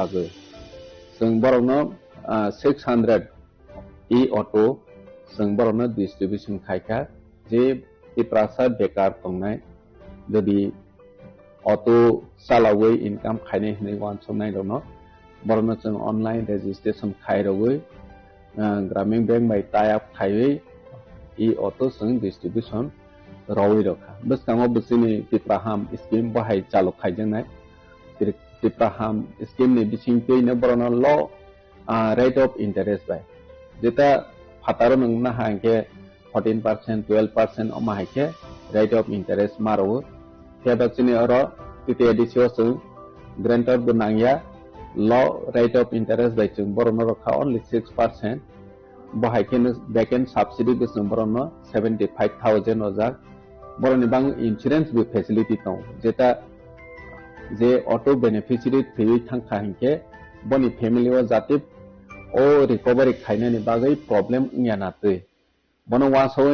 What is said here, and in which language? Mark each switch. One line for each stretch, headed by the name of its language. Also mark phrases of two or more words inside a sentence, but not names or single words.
Kok Borok: bagoi jeng borok no 600 e-auto jeng borok no distribution khaika je iprasa bekar tongnai jodi auto salawai income khainai hnai wan somnai no borno jeng
English: online registration
Kok Borok: khairoi gramin bank by
English: tie up
Kok Borok: khaiwei e auto jeng distribution rawi rokha bwskango bwsini tipraham scheme bahai chalok khaijangnai tipraham scheme ni bising peino borona
English: low rate of interest
Kok Borok: bai jeta fataro nungna hangke 14% 12% oma haike
English: rate of interest
Kok Borok: maro theba chini oro titi edisio sung grantor bunangya
English: low rate of interest
Kok Borok: bai chung borona rokha only 6% bahai kene
English: backend subsidy
Kok Borok: bisung borona 75000 ojak boroni bang insurance bi facility tong jeta je auto beneficiary thui thangkha hingke boni family o jati o recovery khainani bagai problem ngana tui bono wasoi